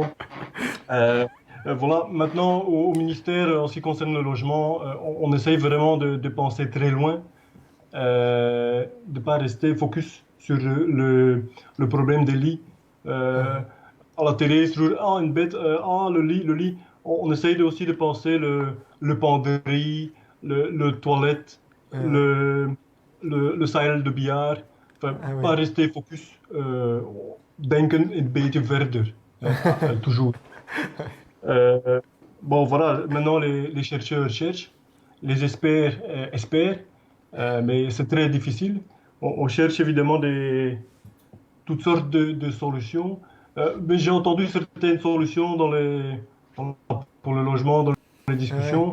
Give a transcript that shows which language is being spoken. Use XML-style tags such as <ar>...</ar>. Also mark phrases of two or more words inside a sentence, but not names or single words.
<fr>Voilà, maintenant au ministère, en ce qui concerne le logement, on essaye vraiment de penser très loin, de ne pas rester focus sur le problème des lits. À la télé, sur une bête, le lit. On essaye aussi de penser le penderie, le toilette, le saal de billard. Enfin, pas rester focus,</fr> <nl>denken een beetje verder,</nl> <fr>toujours. Bon voilà, maintenant les chercheurs cherchent, les experts espèrent, mais c'est très difficile. On cherche évidemment toutes sortes de solutions, mais j'ai entendu certaines solutions pour le logement dans les discussions.</fr>